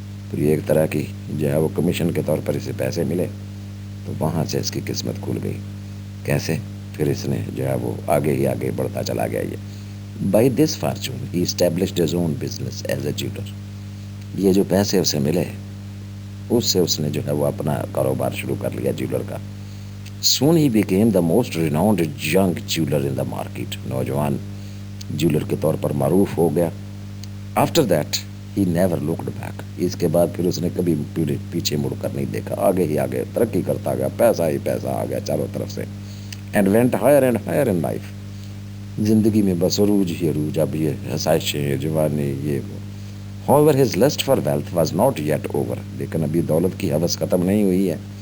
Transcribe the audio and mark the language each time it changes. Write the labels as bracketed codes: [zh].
[ur] تو یہ ایک طرح کی جو ہے وہ کمیشن کے طور پر اسے پیسے ملے. تو وہاں سے اس کی قسمت کھل گئی. کیسے؟ پھر اس نے جو ہے وہ آگے ہی آگے بڑھتا چلا گیا. [en] یہ by this fortune he established his own business as a jeweller. [ur] یہ جو پیسے اسے ملے اس سے اس نے جو ہے وہ اپنا کاروبار شروع کر لیا جیولر کا. [en] Soon he became the most renowned young jeweller in the market. [ur] نوجوان جیولر کے طور پر معروف ہو گیا. [en] After that he never looked back. [ur] اس کے بعد پھر اس نے کبھی پیچھے مڑ کر نہیں دیکھا. آگے ہی آگے ترقی کرتا گیا. پیسہ ہی پیسہ آ گیا چاروں طرف سے. [en] And went higher and higher in life. [ur] زندگی میں بس عروج ہی عروج. اب یہ حسائشیں جوانی یہ وہ. [en] However, his lust for wealth was not yet over. [ur] لیکن ابھی دولت کی حوث ختم نہیں ہوئی ہے.